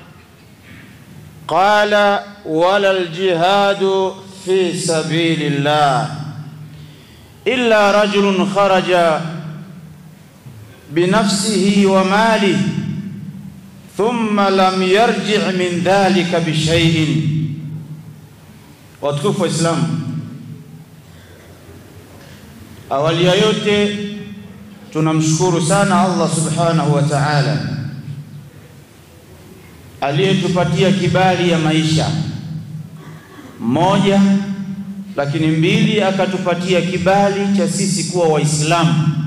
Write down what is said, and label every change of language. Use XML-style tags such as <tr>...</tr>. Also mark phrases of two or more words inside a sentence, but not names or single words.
<ar>قال: ولا الجهاد في سبيل الله إلا رجل خرج بنفسه وماله ثم لم يرجع من ذلك بشيء.</ar> <sw>Watukufu wa Islam, awali ya yote tunamshukuru sana</sw> <ar>الله سبحانه وتعالى</ar> <sw>aliyetupatia kibali ya maisha moja, lakini mbili, akatupatia kibali cha sisi kuwa Waislamu.</sw>